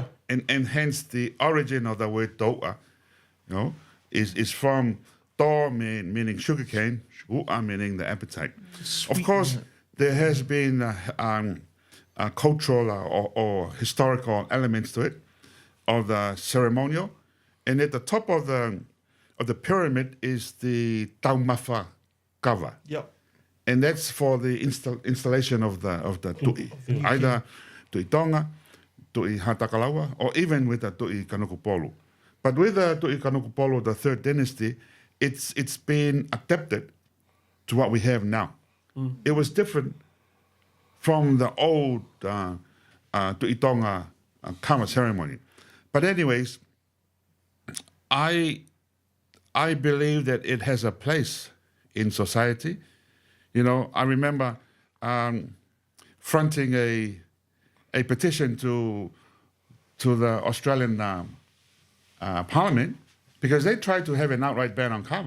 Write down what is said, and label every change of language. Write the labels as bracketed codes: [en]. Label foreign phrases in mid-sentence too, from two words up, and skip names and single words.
[en] And hence the origin of the word Tou'a, is from to meaning sugarcane, u'a meaning the appetite. Of course, there has been cultural or historical elements to it, of the ceremonial, and at the top of the pyramid is the taumafa kava, Yeah. and that's for the installation of the tu'i, either tu'i Tonga, tu'i Hatakalawa, or even with the tu'i Kanukupolu. But with the tu'i Kanukupolu, the third dynasty, it's been adapted to what we have now. It was different from the old tu'i Tonga kama ceremony. But anyways, I believe that it has a place in society. I remember fronting a petition to the Australian Parliament because they tried to have an outright ban on kava.